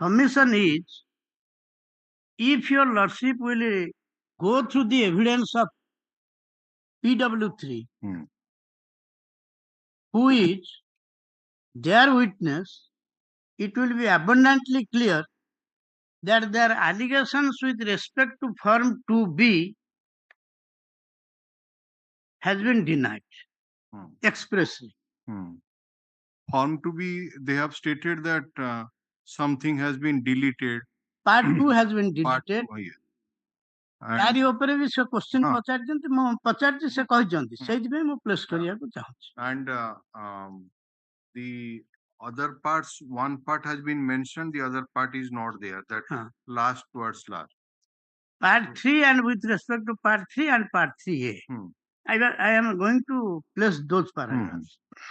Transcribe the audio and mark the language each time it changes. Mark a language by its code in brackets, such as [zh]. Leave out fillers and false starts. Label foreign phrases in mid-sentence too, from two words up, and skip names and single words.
[en] Submission is, if your lordship will go through the evidence of PW3, who is their witness, it will be abundantly clear that their allegations with respect to Form 2B has been denied expressly. Form to be, they have stated that something has been deleted. Part 2 has been Part deleted. 2, yes. [or] ତାରି ଉପରେ ବି ସେ କ୍ୱେଶ୍ଚିନ୍ ପଚାରିଛନ୍ତି, ମୁଁ ପଚାରିଛି, ସେ କହିଛନ୍ତି, ସେଇଥିପାଇଁ ମୁଁ ପ୍ଲେସ୍ କରିବାକୁ ଚାହୁଁଛି. [en] And the other parts, one part has been mentioned, the other part is not there. That last towards last. Part 3 and with respect to Part 3 and Part 3A. I am going to place those paragraphs.